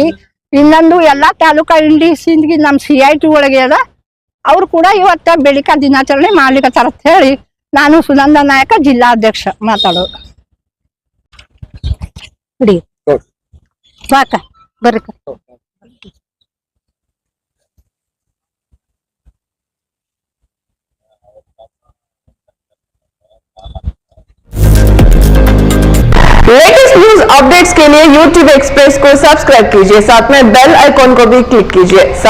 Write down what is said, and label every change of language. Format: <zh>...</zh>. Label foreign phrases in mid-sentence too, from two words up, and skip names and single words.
<kn>ಇನ್ನೊಂದು ಎಲ್ಲಾ ತಾಲೂಕಾ ಇಂಡಿಸಿಂದ್ಗಿ ನಮ್ಮ CIT ಒಳಗೆ ಅದ, ಅವ್ರು ಕೂಡ ಇವತ್ತ ಬೇಡಿಕಾ ದಿನಾಚರಣೆ ಮಾಡ್ಲಿಕ್ಕತ್ತಾರ ಅಂತ ಹೇಳಿ ನಾನು ಸುನಂದ ನಾಯಕ ಜಿಲ್ಲಾಧ್ಯಕ್ಷ ಮಾತಾಡೋದು. ಬರ್ರಿ.</kn> <en>latest news updates</en> <hi>के लिए YouTube एक्सप्रेस को सब्सक्राइब कीजिए, साथ में</hi> <en>bell icon</en> <hi>को भी क्लिक कीजिए।</hi>